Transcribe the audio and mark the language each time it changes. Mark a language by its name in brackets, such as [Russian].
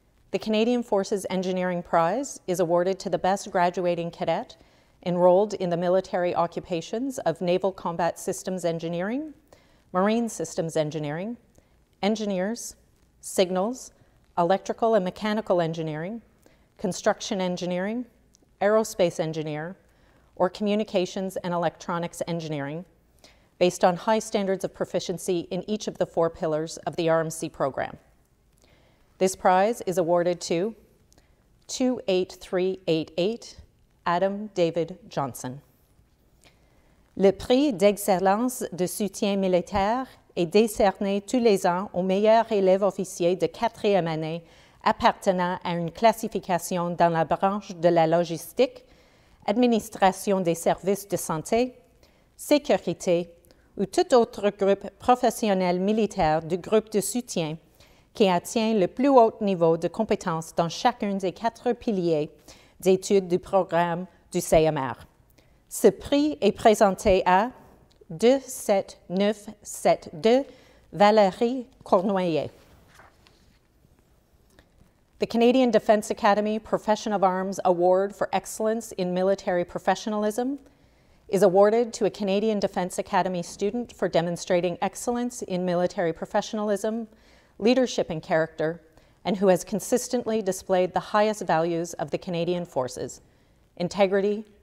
[English] The Canadian Forces Engineering Prize is awarded to the best graduating cadet enrolled in the military occupations of Naval Combat Systems Engineering, Marine Systems Engineering, Engineers, Signals, Electrical and Mechanical Engineering, Construction Engineering, Aerospace Engineer, or Communications and Electronics Engineering, based on high standards of proficiency in each of the 4 pillars of the RMC program. This prize is awarded to 28388 Adam David Johnson. [French] Le prix d'excellence de soutien militaire est décerné tous les ans aux meilleurs élèves officiers de 4e année appartenant à une classification dans la branche de la logistique, administration des services de santé, sécurité ou tout autre groupe professionnel militaire du groupe de soutien qui atteint le plus haut niveau de compétences dans chacun des 4 piliers d'études du programme du CMR. Ce prix est présenté à 27972 Valérie Cournoyer. [English] The Canadian Defence Academy Profession of Arms Award for Excellence in Military Professionalism is awarded to a Canadian Defence Academy student for demonstrating excellence in military professionalism, leadership and character, and who has consistently displayed the highest values of the Canadian Forces: integrity,